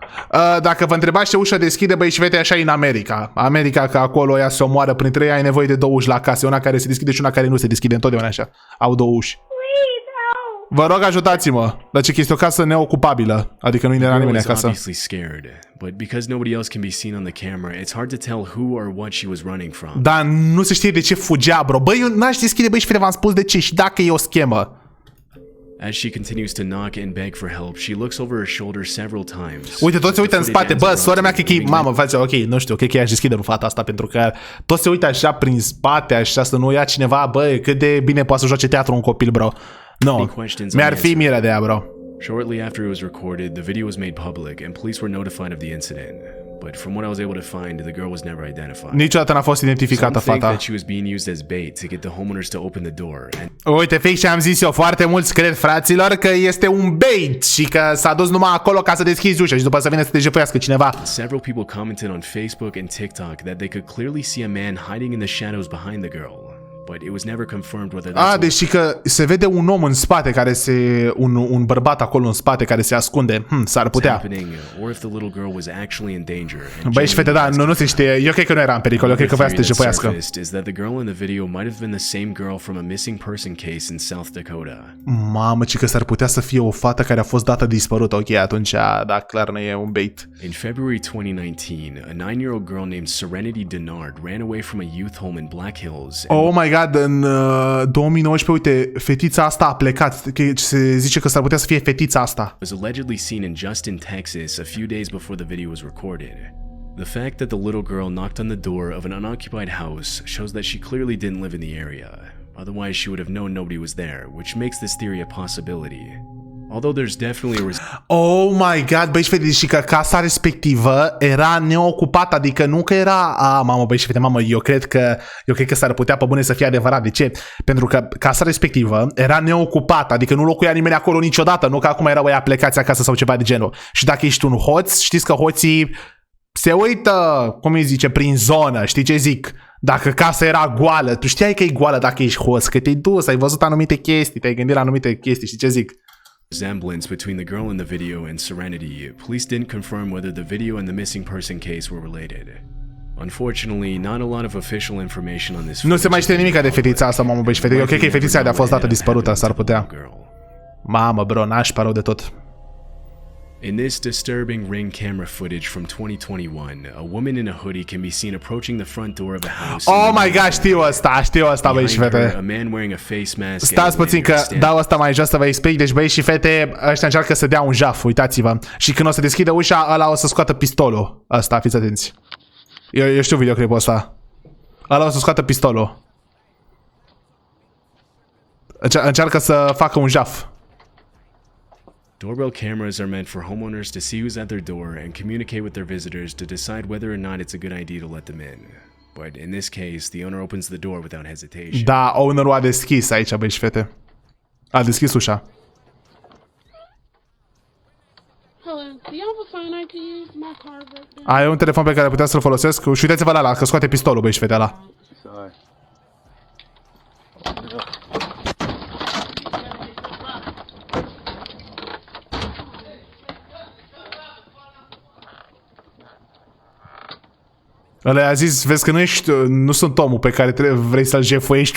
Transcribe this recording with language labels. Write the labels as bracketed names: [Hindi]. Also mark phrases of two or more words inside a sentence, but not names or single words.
[Romanian] Dacă vă întrebați ce ușă deschide, băi și fete, așa e în America. America, că acolo ea se omoară printre ei, ai nevoie de două uși la casă. Una care se deschide și una care nu se deschide, întotdeauna așa. Au două uși. Vă rog, ajutați-mă. Dar ce chestie, o casă neocupabilă. Adică nu era nimeni acasă. [English] Obviously scared, but because nobody else can be seen on the camera, it's hard to tell who or what she was running from. [Romanian] Dar nu se știe de ce fugea, bro. Băi, eu n-aș deschide, băi și fete, v-am spus de ce și dacă e o schemă. [English] As she continues to knock and beg for help, she looks over her shoulder several times. [Romanian] Uite, toți se uită în spate. Bă, sora mea, cred că e mamă, face, ok, nu știu, cred că ea își deschide în fata asta, pentru că toți se uită așa prin spate, așa, să nu ia cineva, bă, cât de bine poate să joace teatru un copil, bro. No, mi-ar fi miră de ea, bro. [English] Shortly after it was recorded, the video was made public and police were notified of the incident. But from what I was able to find, the girl was never identified. [Romanian] Niciodată n-a fost identificată [English] Some think [Romanian] fata. [English] that she was being used as bait to get the homeowners to open the door. [Romanian] Uite, fix ce am zis eu, foarte mulți cred, fraților, că este un bait și că s-a dus numai acolo ca să deschizi ușa și după să vină să te jefuiască cineva. [English] Several people commented on Facebook and TikTok that they could clearly see a man hiding in the shadows behind the girl. But it was never confirmed whether that's [Romanian] Deci că se vede un om în spate care un bărbat acolo în spate care se ascunde. S-ar putea. Băi și fete, da, nu se știe. Eu cred că nu era în pericol, eu cred că voia să te jefuiască. Mamă, ci că s-ar putea să fie o fată care a fost dată dispărută. Ok, atunci, da, clar nu e un bait. [English] In February 2019, a 9-year-old girl named Serenity Denard ran away from a youth home in Black Hills. Oh my god, [Romanian] în 2019, uite, fetița asta a plecat. Se zice că s-ar putea să fie fetița asta. [English] Was allegedly seen in Justin, Texas, a few days before the video was recorded. The fact that the little girl knocked on the door of an unoccupied house shows that she clearly didn't live in the area. Otherwise, she would have known nobody was there, which makes this theory a possibility. Although there's definitely a Oh my god, [Romanian] băi și fete, și că casa respectivă era neocupată, adică nu că era, mamă, băi și fete, mamă, eu cred că s-ar putea pe bune să fie adevărat. De ce? Pentru că casa respectivă era neocupată, adică nu locuia nimeni acolo niciodată, nu că acum erau ăia plecați acasă sau ceva de genul. Și dacă ești un hoț, știți că hoții se uită, cum îi zice, prin zonă, știi ce zic? Dacă casa era goală, tu știai că e goală dacă ești hoț, că te-ai dus, ai văzut anumite chestii, te-ai gândit la anumite chestii, știi ce zic? [English] Resemblance between the girl in the video and Serenity, police didn't confirm whether the video and the missing person case were related. Unfortunately, not a lot of official information on this. [Romanian] Nu se mai știe nimic de fetița asta, mamă, băi și fete. Eu cred că e fetița aia de a fost dată dispărută, s-ar putea. Mamă, bro, n-aș rău de tot. [English] In this disturbing ring camera footage from 2021, a woman in a hoodie can be seen approaching the front door of a house. Oh my god, [Romanian] știu asta, băi și fete. [English] A man wearing a face mask. [Romanian] Stați puțin că dau asta mai jos să vă explic. Deci băi și fete, ăștia încearcă să dea un jaf, uitați-vă. Și când o să deschidă ușa, ăla o să scoată pistolul. Asta, fiți atenți. Eu știu videoclipul ăsta. Ăla o să scoată pistolul. Încearcă să facă un jaf. [English] Doorbell cameras are meant for homeowners to see who's at their door and communicate with their visitors to decide whether or not it's a good idea to let them in. But in this case, the owner opens the door without hesitation. [Romanian] Da, ownerul a deschis aici, băi și fete. A deschis ușa. Ai un telefon pe care putea să-l folosesc? Și uitați-vă la ăla, că scoate pistolul, băi și fete, ăla. Ăla a zis, vezi că nu sunt omul pe care vrei să-l jefuiești.